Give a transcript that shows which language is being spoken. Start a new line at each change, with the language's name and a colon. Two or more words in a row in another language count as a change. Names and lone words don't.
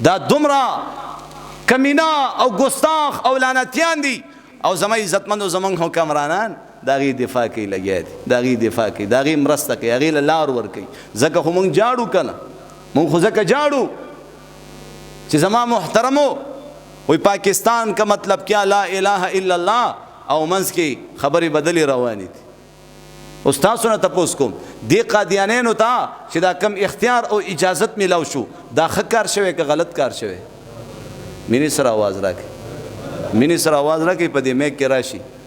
Pashto: دا دومره کمینه او ګستاخ او لعنتیان دي. او زما عزتمندو زمونږ حکمرانان داغي دفاع کوي لګیا دي داغي دفاع کوي داغي مرسته کوي هغې له لار ورکوي ځکه خو موږ جاړو که نه موږ خو ځکه جاړو چې زما محترمو وی
Urdu: پاکستان کا مطلب کیا
Arabic: لا الہ الا الله
Pashto: او منځ کې خبرې بدلې روانې دي اوس تاسو نه تپوس کوم دې قادیانینو ته چې دا کم اختیار او اجازت میلاو شو دا ښه کار شوی که غلط کار شوی مینې سره آواز راکړئ مینې سره آواز راکړئ په دې میک کې راشي